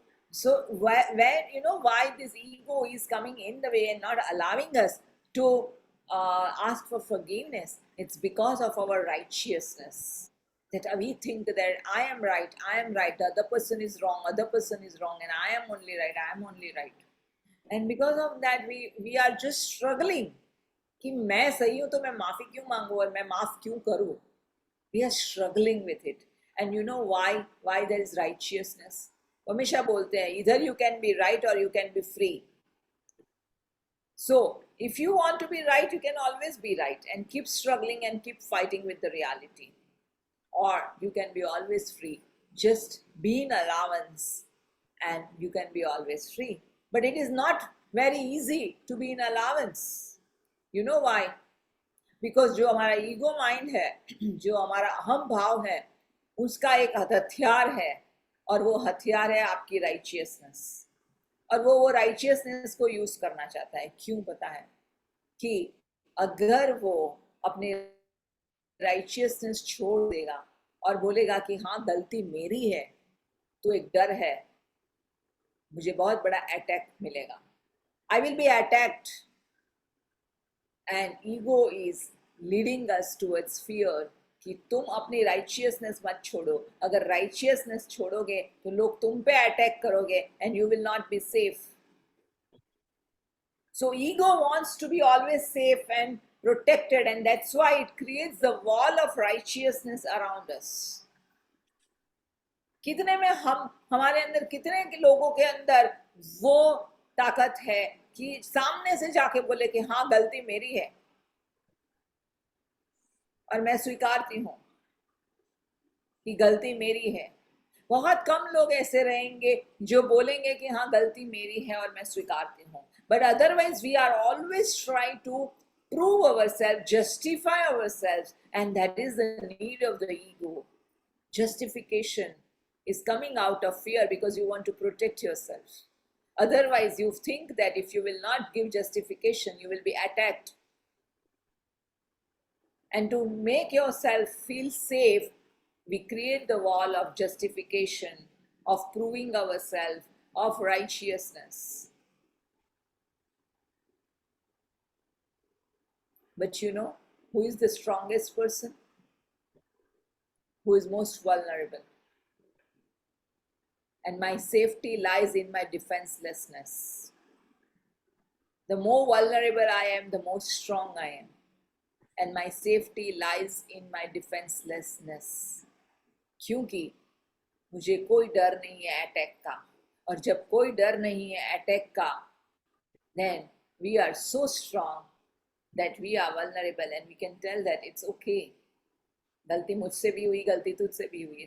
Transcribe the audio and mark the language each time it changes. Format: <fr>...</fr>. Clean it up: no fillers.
<en>So where you know why this ego is coming in the way and not allowing us to ask for forgiveness? It's because of our righteousness. that we think that I am right, the other person is wrong, and I am only right. And because of that, we are just struggling</en> <hi>कि मैं सही हूं तो मैं माफी क्यों मांगू और मैं माफ क्यों करूं.</hi> <en>We are struggling with it. And you know why there is righteousness?</en> <hi>हमेशा बोलते हैं</hi> <en>either you can be right or you can be free. So if you want to be right, you can always be right and keep struggling and keep fighting with the reality. Or you can be always free. Just be in allowance and you can be always free. But it is not very easy to be in allowance. You know why?</en> <hi>Because जो हमारा ego mind है, जो हमारा अहम भाव है, उसका एक हथियार है और वो हथियार है आपकी righteousness. और वो righteousness को यूज करना चाहता है. क्यों पता है? कि अगर वो अपने righteousness छोड़ देगा और बोलेगा कि हाँ गलती मेरी है, तो एक डर है, मुझे बहुत बड़ा अटैक मिलेगा.</hi> <en>I will be attacked. And ego is leading us towards fear</en> <hi>कि तुम अपनी righteousness मत छोड़ो. अगर righteousness छोड़ोगे तो लोग तुम पे अटैक करोगे</hi> <en>and you will not be safe. So ego wants to be always safe and protected, and that's why it creates the wall of righteousness around us.</en> <hi>कितने में हमारे अंदर, कितने के लोगों के अंदर वो ताकत है कि सामने से जाके बोले कि हाँ गलती मेरी है और मैं स्वीकारती हूं कि गलती मेरी है. बहुत कम लोग ऐसे रहेंगे जो बोलेंगे कि हाँ गलती मेरी है और मैं स्वीकारती हूं.</hi> <en>But otherwise we are always trying to prove ourselves, justify ourselves, and that is the need of the ego. Justification is coming out of fear because you want to protect yourself. Otherwise, you think that if you will not give justification, you will be attacked. And to make yourself feel safe, we create the wall of justification, of proving ourselves, of righteousness. But you know, who is the strongest person? Who is most vulnerable? And my safety lies in my defenselessness. The more vulnerable I am, the more strong I am. And my safety lies in my defenselessness.</en> <hi>क्योंकि मुझे कोई डर नहीं है attack का. और जब कोई डर नहीं है अटैक का,</hi> <en>then we are so strong that we are vulnerable and we can tell that it's okay.</en> <hi>गलती मुझसे भी हुई, गलती तुझसे भी हुई.</hi>